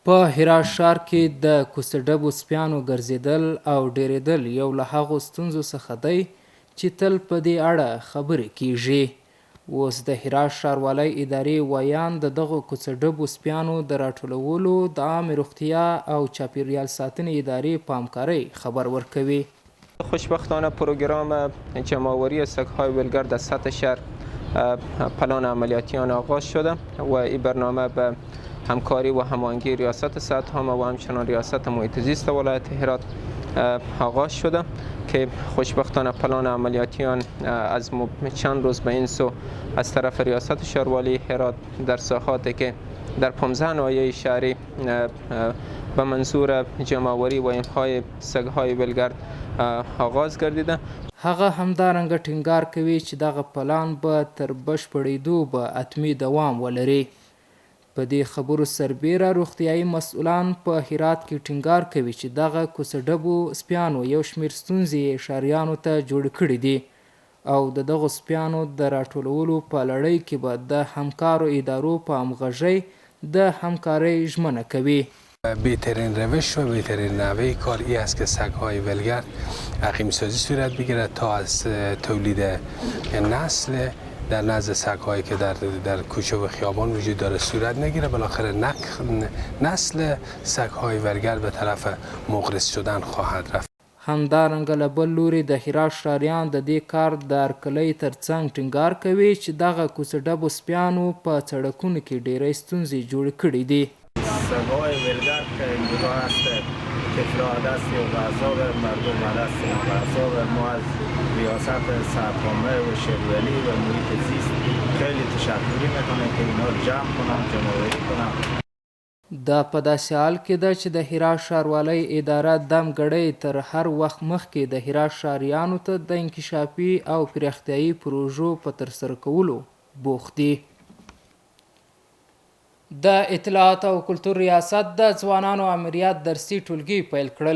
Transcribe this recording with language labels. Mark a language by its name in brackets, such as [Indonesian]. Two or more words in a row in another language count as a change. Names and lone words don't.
[Pashto] په هرات ښار کې د کوڅه ډبو سپیانو ګرځېدل او ډیرېدل یو له هغو ستونزو څخه دی چې تل په دې اړه خبرې کیږي. اوس د هرات ښاروالۍ ادارې ویاند د دغو کوڅه ډبو سپیانو د راټولولو د عامې روغتیا او چاپیریال ساتنې ادارې په همکارۍ خبر ورکوي. [Persian] خوشبختانه پروگرام جمع‌آوری سگ‌های ولگرد از سطح شهر پلان عملیاتی آن آغاز شده و این برنامه به همکاری و هماهنگی ریاست صحت‌عامه و همچنان ریاست محیط زیست ولایت هرات آغاز شده که خوشبختانه پلان عملیاتی آن از چند روز به این سو از طرف ریاست شهرواری هرات در ساحاتی که در 15 ناحیه شهری به منظور جمع‌آوری و امحای سگ‌های ولگرد آغاز گردیده. [Pashto] هغه همدارنګه ټینګار کوي چې دغه پلان به تر بشپړېدو به حتمي دوام ولري. په دې خبرو سربیره روغتیایي مسؤلان په هرات کې ټینګار کوي چې دغه کوڅه ډبو سپیانو یو شمېر ستونزې ښاریانو ته جوړې کړې دي او د دغو سپیانو د راټولولو په لړۍ کې به د همکارو ادارو په همغږۍ د همکارۍ ژمنه کوي. [Persian] بهترین روش و بهترین نحوه کار ای است که سگ‌های ولگرد عقیم سازی صورت بگیرد تا از تولید نسل در نزد سگ‌هایی که در کوچه و خیابان وجود داره صورت نگیره. بالاخره نسل سگ‌های ولگرد به طرف مغرض شدن خواهد رفت. [Pashto] همدارنګه له بل لوري د هرات ښاریان د دې کار د هرکلۍ ترڅنګ ټینګار کوي چې دغه کوڅه ډبو سپیانو په سړکونو کې ډیری ستونزې جوړې کړې دي. [Persian] سگ‌های ولگرد که اینجا هست طفل دست و غذاب مردم دست و غذاب ما از ریاست صحت‌عامه و شهروری و محیط زیست خیلی تشکر میکنم که اینا رو جمع کنم، جمع‌آوری کنم. [Pashto] دا په داسې حال کې ده چې د هرات ښاروالۍ اداره دم ګړۍ تر هر وخت مخکې د هرات ښاریانو ته د انکشافي او پراختیایي پروژو په ترسره کولو بوخت دي. د اطلاعات او کلتور ریاست د ځوانانو امریت درسي ټولګي پیل کړل.